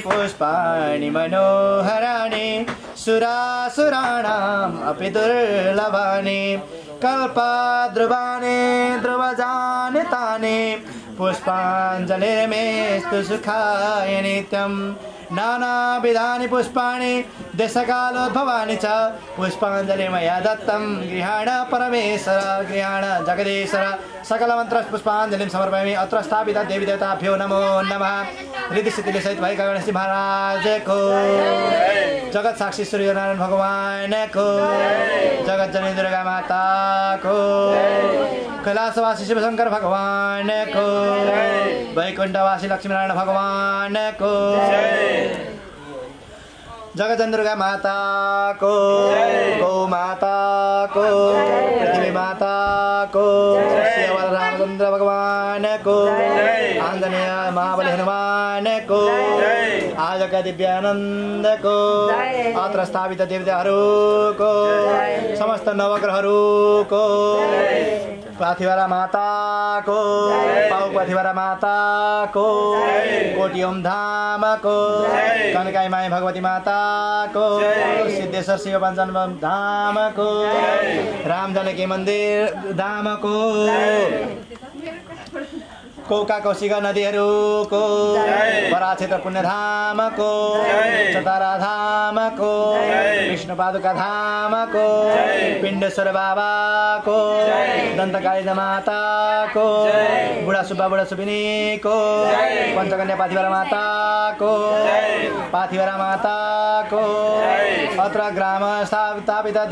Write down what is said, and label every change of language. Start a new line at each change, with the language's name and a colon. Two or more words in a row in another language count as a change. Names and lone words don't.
Sanskrit: पुष्पाणि मनोहराणि सुरासुराणाम् अपि दुर्लभानि कल्पद्रुवाणि ध्रुवजानि तानि पुष्पाञ्जलिर्मेस्तु सुखाय नित्यं नानाविधानि पुष्पाणि देशकालोद्भवानि च पुष्पाञ्जलि मया दत्तं गृहाण परमेश्वर गृहाण जगदीश्वर सकलमन्त्रपुष्पाञ्जलिं समर्पयामि अत्र स्थापित देवीदेवताभ्यो नमो नमः
Nepali: रिद्धिसिद्धिले सहित भएका गणेशजी महाराजको जगत साक्षी सूर्यनारायण भगवानको जगतजननी दुर्गा माताको कैलासवासी शिवशंकर भगवानको वैकुण्ठवासी लक्ष्मीनारायण भगवानको जगतजननी दुर्गा माताको गौ माताको पृथ्वी माताको शिवल रामचंद्र भगवानको आंजनेय महाबली हनुमानको आजक दिव्यानन्दको अत्र स्थापित देवताहरूको समस्त नवग्रहहरूको पार्थिवरा माताको पाउपार्थिवरा माताको कोटियोम धामको कनकाई माई भगवती माताको सिद्धेश्वर शिव पञ्चानन धामको राम जानकी मन्दिर धामको कोका कौशिका नदीहरूको बरा क्षेत्र पुण्यधामको चतारा धामको विष्णुपादुका धामको पिण्डेश्वर बाबाको दन्तकाली माताको बुढा सुब्बा बुढा सुबिनीको पञ्चकन्या पाथिभरा माताको पाथिभरा माताको
Sanskrit: अत्र ग्राम स्थापित